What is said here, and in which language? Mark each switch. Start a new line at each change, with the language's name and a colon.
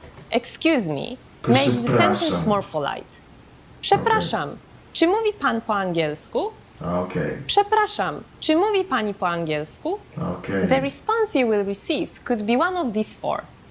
English: excuse me, makes the sentence
Polish: Przepraszam.
English: more polite.
Polish: Przepraszam, czy mówi pan po angielsku?
English: Okay.
Polish: Przepraszam, czy mówi pani po angielsku?
English: Okay. The response you will receive could be one of these four.